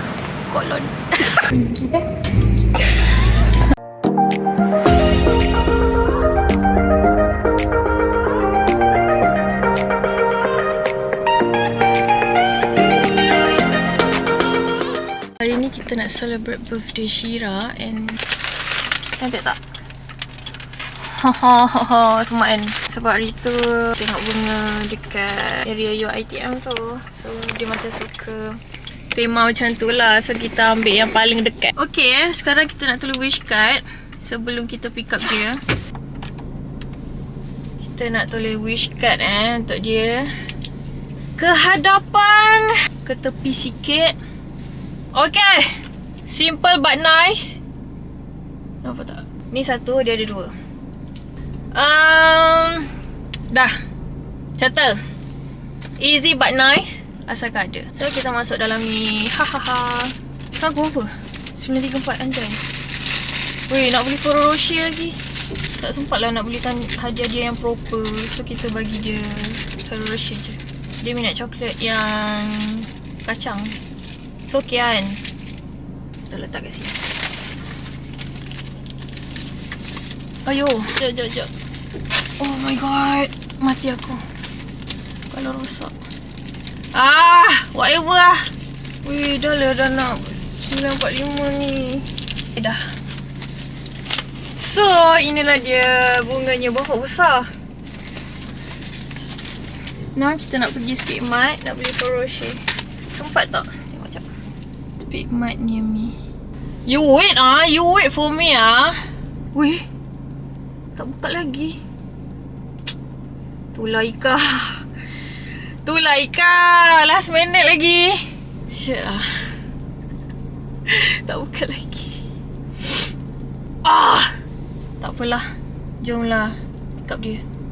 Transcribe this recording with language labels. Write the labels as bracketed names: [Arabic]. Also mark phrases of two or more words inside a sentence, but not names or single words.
[Malay] Kolon. Hari ni kita nak [English] celebrate birthday [Malay] Shira and cantik tak? Hahaha, semua kan. Sebab hari tu tengok bunga dekat area UiTM tu, so dia macam suka tema macam tu lah. So kita ambil yang paling dekat. Okay, sekarang kita nak tulis [English] wish card. [Malay] Sebelum kita [English] pick up [Malay] dia, kita nak tulis [English] wish card [Malay] untuk dia. Ke hadapan, ke tepi sikit. [English] Okay, simple but nice. [Malay] Nampak tak? Ni satu, dia ada dua. Dah settle. [English] Easy but nice, [Malay] asalkan ada. So kita masuk dalam ni. Hahaha. Sekarang pukul berapa? 9.34 anjay. Weh, nak beli Ferrero Rocher lagi. Tak sempat lah nak belikan hadiah dia yang proper. So kita bagi dia Ferrero Rocher je. Dia minat coklat yang kacang. So kian, kita letak kat sini. Ayo, jap. [English] Oh my god, [Malay] mati aku kalau rosak. Whatever lah. Weh, dah nak 9.45 ni. Dah. So, inilah dia bunganya, berapa besar. Nah, kita nak pergi Speed Mart, nak beli Ferrero Rocher. Sempat tak? Tengok jap. Speed Mart [English] near me. You wait for me [Malay] Weh, tak buka lagi. Tulah Ika. [English] Last minute [Malay] lagi. Shit lah. Tak buka lagi. Tak apalah. Jomlah [English] pick up [Malay] dia.